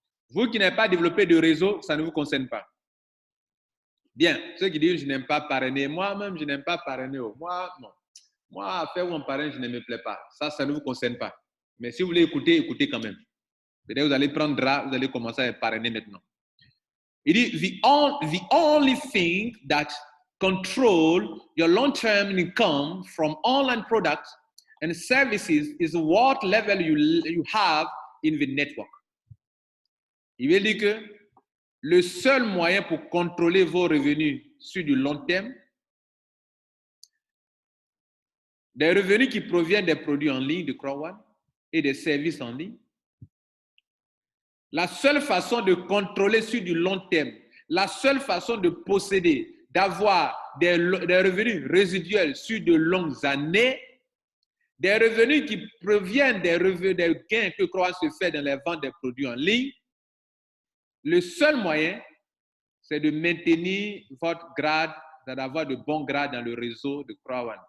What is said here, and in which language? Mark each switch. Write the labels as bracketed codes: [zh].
[fr] Vous qui n'avez pas développé de réseau, ça ne vous concerne pas. Bien, ceux qui disent je n'aime pas parrainer, moi-même je n'aime pas parrainer. Moi, non. Moi, faire où on parraine, je ne me plais pas. Ça ne vous concerne pas. Mais si vous voulez écouter, écoutez quand même. Peut-être vous allez prendre drap, vous allez commencer à parrainer maintenant. Il dit, [en] the only thing that control your long-term income from online products and services is what level you have in the network. [fr] Il veut dire que le seul moyen pour contrôler vos revenus sur du long terme, des revenus qui proviennent des produits en ligne de Crowd One et des services en ligne, la seule façon de contrôler sur du long terme, la seule façon de posséder, d'avoir des revenus résiduels sur de longues années, des revenus qui proviennent des gains que Crowd One se fait dans les ventes des produits en ligne, le seul moyen, c'est de maintenir votre grade, d'avoir de bons grades dans le réseau de Crowd One.